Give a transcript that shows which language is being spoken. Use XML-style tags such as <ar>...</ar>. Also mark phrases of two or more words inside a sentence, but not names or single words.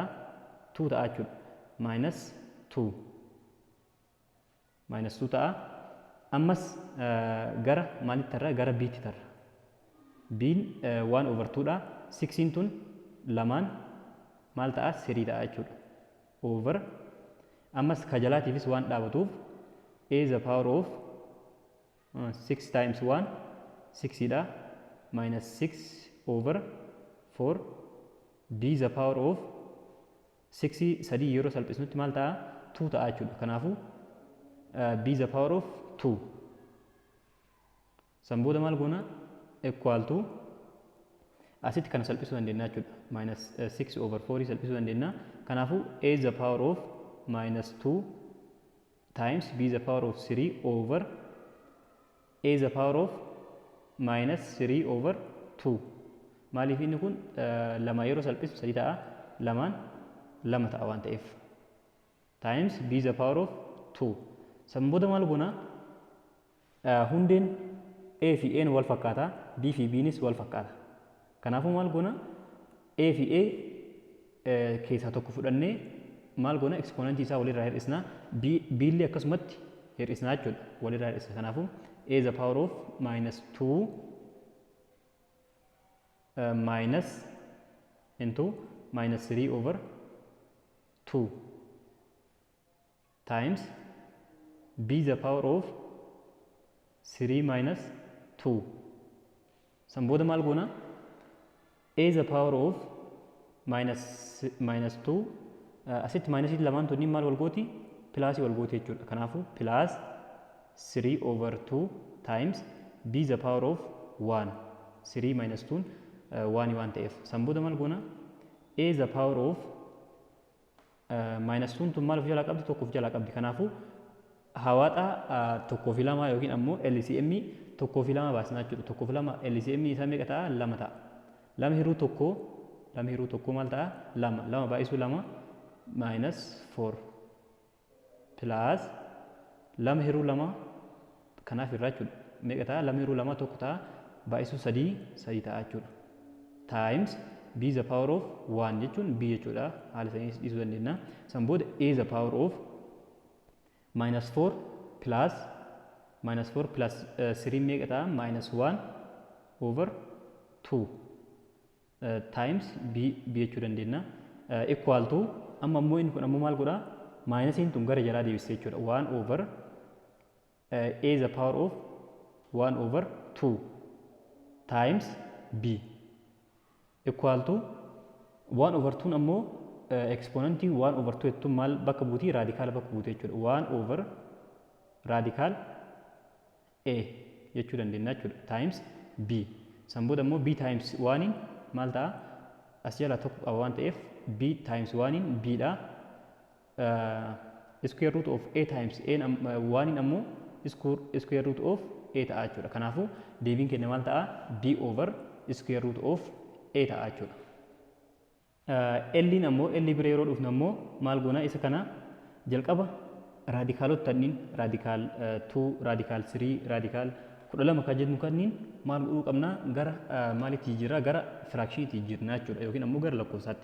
<om>2 ta'a jechuudha. minus 2 ta'a. Ammas gara maalitti tarra? gara biitti tarra. Biin 1 over 2 dha. 6 tun lamaan maal ta'a? 3 ta'a jechuudha. Over ammas kajalaatiifis waan dhaabatuuf</om> <en>a is the power of 6 times 1 6</en> <om>dha.</om> <en>minus 6 over 4 b is the power of 6</en> <om>sadii yeroo salphisnutti maal ta'a? 2 ta'a jechuudha.</om> <en>Kanaafuu b is the power of 2.</en> <om>San booda maal goona?</om> <en>equal to</en> <om>asitti kana salphisuu dandeenya jechuudha.</om> <en>minus 6 over 4</en> <om>salphisuu dandeenya.</om> <en>Kanaafuu a is the power of minus 2 times b is the power of 3 over a is the power of minus 3 over 2.</en> <om>Maaliif inni kun lama yeroo salphisu sadii ta'a, lamaan lama ta'a waan ta'eef</om> <en>times b is the power of 2.</en> <om>San booda maal goona? Hundeen a fi n wal fakkaata, b fi b'nis wal fakkaata. Kanaafuu maal goona? a fi a keessaa tokko fudhannee maal goona? ekspoonantii isaa walirraa hir'isna. b illee akkasumatti hir'isna jechuudha. Walirraa hir'isna.</om> <en>Kanaafuu a is the power of minus 2 minus into minus 3 over 2 times b is the power of 3 minus 2.</en> <om>San booda maal goona?</om> <en>a is the power of minus 2</en> <om>asitti minus lamaan tunniin maal wal gooti? pilaasii wal gooti jechuudha. Kanaafuu pilaas</om> <en>3 over 2 times b is the power of 1.</en> <om>3 minus 2 1 waan ta'eef. San booda maal goona?</om> <en>a is the power of minus 2</en> <om>tun maal of jalaa qabdi? tokko of jalaa qabdi. Kanaafuu hawaxa tokkoo fi lama yookiin ammoo LCM tokkoo fi lama baasnaa jechuudha. Tokkoo fi lama LCM isaa meeqa ta'a? Lama ta'a. Lama hiruu tokkoo maal ta'a? Lama baay'isuu lama minus 4 plus lama hiruu lama kanaaf irraa jechuudha. Meeqa ta'a? Lama hiruu lama tokko ta'a baay'isuu sadii ta'a jechuudha.</om> <en>Times b the power of 1</en> <om>jechuun b jechuudha. Haala sanii dhiisuu dandeenya. San booda</om> <en>a the power of minus 4 plus 3</en> <om>meeqa ta'a?</om> <en>Minus 1 over 2 times b</en> <om>jechuu dandeenya.</om> <en>Equal to</en> <om>amma immoo inni kun ammoo maal godha? Maayinasiin tun gara jalaa deebisee jechuudha.</om> <en>1 over a the power of 1 over 2 times b equal to 1 over 2</en> <om>ammoo exponentii</om> <en>1 over 2</en> <om>jettuun maal bakka buutii? Raadikaala bakka buutee jechuudha. 1 over raadikaal a jechuu dandeenya jechuudha. Times b san booda ammoo b times 1 maal ta'a? As jala tokko qaba waan ta'eef b times 1 b dha.</om> <en>Square root of a times a 1 ammoo square root of a</en> <om>ta'a jechuudha. Kanaafuu deebiin keenya maal ta'a?</om> <en>b over square root of a</en> <om>ta'a jechuudha. L ammoo L bira yeroo dhufnu ammoo maal goona? Isa kana jalqaba raadikaalota tanniin raadikaal 2, raadikaal 3, raadikaal 12 kan jennu kanniin maal godhuu qabna? Gara maalitti jijjiirraa? Gara firaakshiiniitti jijjiirnaa jechuudha yookiin ammoo gara lakkoofsaatti.</om>